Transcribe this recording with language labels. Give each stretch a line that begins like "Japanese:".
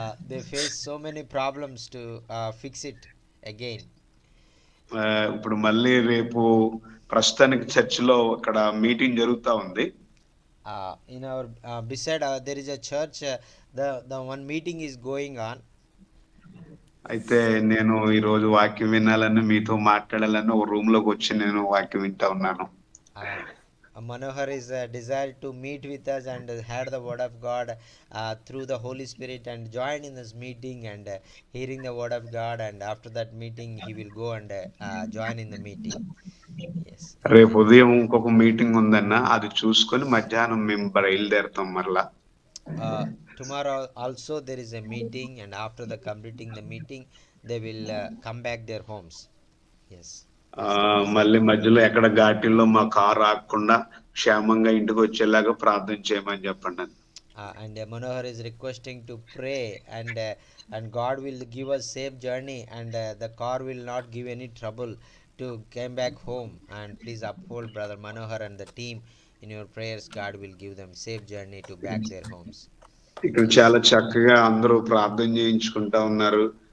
English: They face so many problems to fix it again.
Telugu: ఇప్పుడు మళ్ళీ రేపు ప్రస్తుతానికి చర్చిలో ఇక్కడ మీటింగ్ జరుగుతా ఉంది.
English: In our beside there is a church, the one meeting is going on.
Telugu: అయితే నేను ఈ రోజు వాక్యం వినాలని, మీతో మాట్లాడాలని ఒక రూమ్ లోకి వచ్చి నేను వాక్యం వింటా ఉన్నాను.
English: Manohar is desired to meet with us and heard the word of God through the Holy Spirit and join in this meeting and hearing the word of God, and after that meeting he will go and join in the meeting. Yes.
Telugu: రేపు ఉదయం ఇంకొక meeting ఉందన్న, అది చూసుకొని మధ్యాహ్నం మేము బయలుదేరుతాం మరలా.
English: Tomorrow also there is a meeting, and after the completing the meeting they will come back their homes. Yes.
Telugu: మళ్ళీ మధ్యలో ఎక్కడ ఘాటీల్లో మా కారు ఆగకుండా క్షేమంగా ఇంటికి వచ్చేలాగా ప్రార్థన చేయమని చెప్పండి.
English: And Manohar is requesting to pray, and God will give us safe journey, and the car will not give any trouble to come back home. And please uphold brother Manohar and the team in your prayers. God will give them safe journey to back their homes.
Telugu: ఇక్కడ చాలా చక్కగా అందరూ ప్రార్థన చేయించుకుంటా ఉన్నారు.